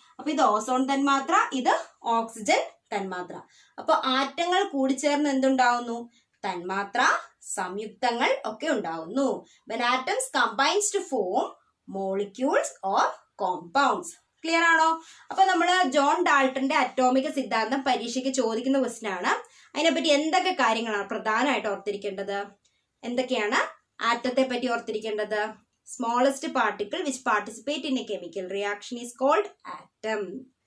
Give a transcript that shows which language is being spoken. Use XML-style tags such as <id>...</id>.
<ml>അപ്പൊ ഇത് ഓസോൺ തന്മാത്ര, ഇത് ഓക്സിജൻ തന്മാത്ര. അപ്പൊ ആറ്റങ്ങൾ കൂടിച്ചേർന്ന് എന്തുണ്ടാവുന്നു? തന്മാത്ര, സംയുക്തങ്ങൾ ഒക്കെ ഉണ്ടാവുന്നു.</ml> <en>When atoms combines to form molecules or compounds.</en> <ml>Clear ആണോ? അപ്പൊ നമ്മള് ജോൺ ഡാൾട്ടന്റെ അറ്റോമിക സിദ്ധാന്തം പരീക്ഷയ്ക്ക് ചോദിക്കുന്ന ക്വസ്റ്റ്യൻ ആണ്. അതിനെപ്പറ്റി എന്തൊക്കെ കാര്യങ്ങളാണ് പ്രധാനമായിട്ട് ഓർത്തിരിക്കേണ്ടത്? എന്തൊക്കെയാണ് ആറ്റത്തെ പറ്റി ഓർത്തിരിക്കേണ്ടത്?</ml> <en>Smallest particle which participate in a chemical reaction is called atom.</en>